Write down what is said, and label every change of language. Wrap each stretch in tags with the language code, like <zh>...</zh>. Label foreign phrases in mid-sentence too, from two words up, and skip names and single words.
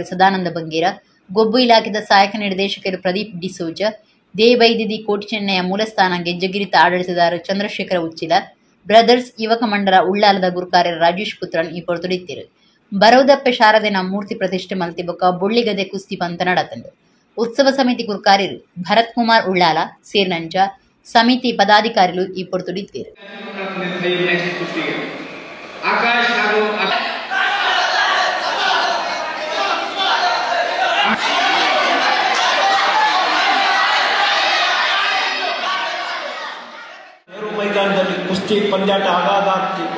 <tcy>ಸದಾನಂದ ಬಂಗೇರ, ಗೊಬ್ಬು ಇಲಾಖೆದ ಸಹಾಯಕ ನಿರ್ದೇಶಕರು ಪ್ರದೀಪ್ ಡಿಸೋಜ, ದೇಬೈದಿದಿ ಕೋಟಿ ಚೆನ್ನೈಯ ಮೂಲಸ್ಥಾನ ಗೆಜ್ಜಗಿರಿತ ಆಡಳಿತದಾರ ಚಂದ್ರಶೇಖರ ಉಚ್ಚಿಲ, ಬ್ರದರ್ಸ್ ಯುವಕ ಮಂಡಲ ಉಳ್ಳಾಲದ ಗುರುಕಾರ್ಯ ರಾಜೇಶ್ ಪುತ್ರನ್ ಈ ಪೊರ್ತುಡಿತ್ತಿರು ಬರೌದಪ್ಪೆ ಶಾರದೆನ ಮೂರ್ತಿ ಪ್ರತಿಷ್ಠೆ ಮಲ್ತಿ ಬೊಕ್ಕ ಬುಳ್ಳಿಗದೆ ಕುಸ್ತಿ ಪಂತ ನಡತಂದು ಉತ್ಸವ ಸಮಿತಿ ಗುರುಕಾರ್ಯರು ಭರತ್ ಕುಮಾರ್ ಉಳ್ಳಾಲ ಸೇರ್ನಂಚ ಸಮಿತಿ ಪದಾಧಿಕಾರಿಗಳು ಈ ಪೊರ್ತುಡಿತ್ತಿರು.</tcy> <kn>ಮೈದಾನದಲ್ಲಿ ಕುಸ್ತಿ ಪಂದ್ಯಾಟ ಆಗಾಗ ಆಗ್ತಿತ್ತು.</kn>